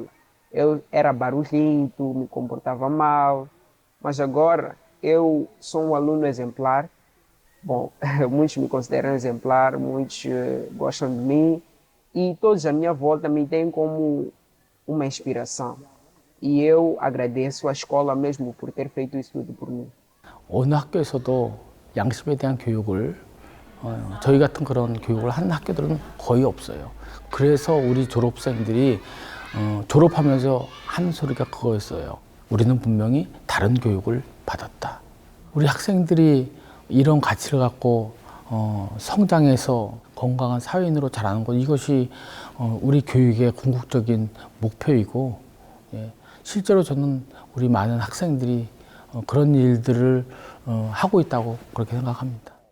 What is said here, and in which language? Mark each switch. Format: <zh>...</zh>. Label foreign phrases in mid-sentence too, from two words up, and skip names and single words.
<pt>Eu era barulhento, me comportava mal, mas agora eu sou um aluno exemplar. Bom, muitos me consideram exemplar, muitos gostam de mim e todos à minha volta me têm como uma inspiração. E eu agradeço à escola mesmo por ter feito isso tudo por mim.</pt> <ko>어느 학교에서도 양심에 대한 교육을 저희 같은 그런 교육을 하는 학교들은 거의 없어요. 그래서 우리 졸업생들이 졸업하면서 하는 소리가 그거였어요. 우리는 분명히 다른 교육을 받았다. 우리 학생들이 이런 가치를 갖고 성장해서 건강한 사회인으로 자라는 것, 이것이 우리 교육의 궁극적인 목표이고, 실제로 저는 우리 많은 학생들이 그런 일들을 하고 있다고 그렇게 생각합니다.</ko>